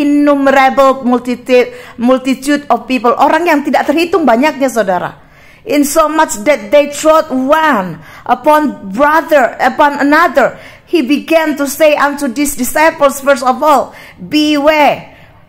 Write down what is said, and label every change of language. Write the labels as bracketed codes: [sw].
[en] Innumerable multitude of people. [id] Orang yang tidak terhitung banyaknya, saudara. [en] In so much that they trod one upon another. He began to say unto these disciples, first of all, beware.